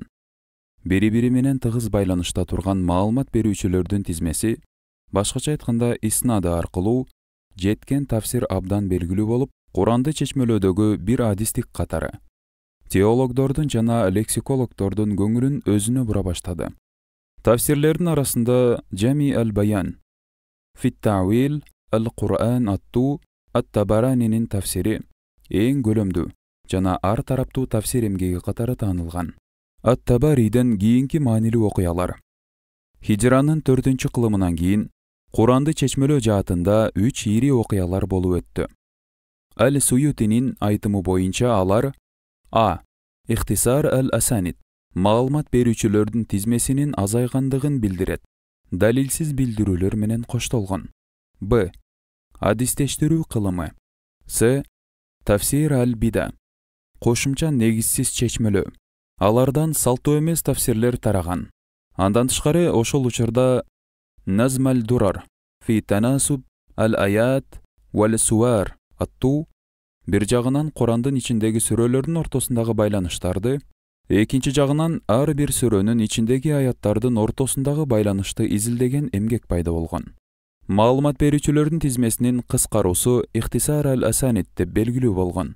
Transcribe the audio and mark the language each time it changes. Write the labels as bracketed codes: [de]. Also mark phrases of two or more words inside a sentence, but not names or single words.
[ky] Бири-бири менен тыгыз байланышта турган маалымат берүүчүлөрдүн тизмеси, башкача айтканда иснады аркылуу жеткен тафсир абдан белгилүү болуп, Куранды чечмелөөдөгү бир адистик катары. Теологдордун жана лексикологдордун көңүлүн өзүнө бура баштады. Тафсирлердин арасында Жами аль-Баян, Фит-Тауил аль-Кур'ан аттуу Ат-Табаранинин тафсири эң көлөмдүү жана ар тараптуу тафсир эмгеги катары таанылган. Ат-Табариден кийинки маанилүү окуялар. Хижранын 4-чү кылымынан кийин Куранды чечмелөө жаатында 3 ири окуялар болуп өттү. Аль-Суютинин айтымы боюнча алар А. [ar] اختصار الأسانيد [ky] маалымат берүүчүлөрдүн тизмесинин азайгандыгын билдирет. Далилсиз билдирүүлөр менен коштолгон. Б. Адистештирүү кылымы. С. Тафсир аль-Бида кошумча негизсиз чечмелөө. Алардан салттуу эмес тафсирлер тараган. Андан тышкары ошол учурда Назм аль-Дурар фи танасуб аль-аят валь-суар аттуу бир жагынан Курандын ичиндеги сүрөлөрдүн ортосундагы байланыштарды, экинчи жагынан ар бир сүрөнүн ичиндеги аяттардын ортосундагы байланышты изилдеген эмгек пайда болгон. Маалымат берүүчүлөрдүн тизмесинин кыскаруусу [ar] اختصار الأسانيد [ky] деп белгилүү болгон.